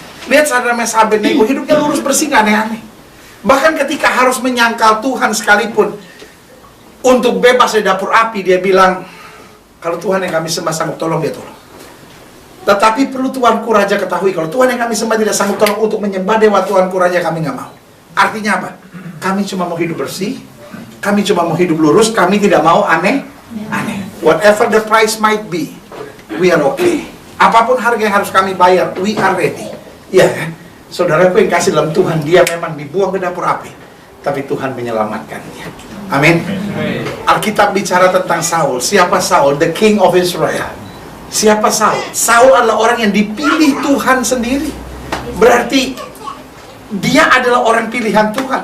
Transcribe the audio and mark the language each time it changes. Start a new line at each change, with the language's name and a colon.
Indonesian: Lihat saudara Abednego, hidupnya lurus, bersih, nggak aneh-aneh. Bahkan ketika harus menyangkal Tuhan sekalipun untuk bebas dari dapur api, dia bilang, kalau Tuhan yang kami sembah sanggup tolong, dia tolong. Tetapi perlu Tuanku Raja ketahui, kalau Tuhan yang kami sembah tidak sanggup tolong untuk menyembah dewa Tuanku Raja, kami nggak mau. Artinya apa? Kami cuma mau hidup bersih, kami cuma mau hidup lurus, kami tidak mau aneh-aneh.
English: Whatever the price might be, we are okay.
Indonesian: Apapun harga yang harus kami bayar,
English: we are ready.
Indonesian: Iya kan? Saudaraku yang kasih dalam Tuhan, dia memang dibuang ke dapur api, tapi Tuhan menyelamatkannya. Amin. Alkitab bicara tentang Saul. Siapa Saul?
English: The King of Israel.
Indonesian: Siapa Saul? Saul adalah orang yang dipilih Tuhan sendiri. Berarti dia adalah orang pilihan Tuhan.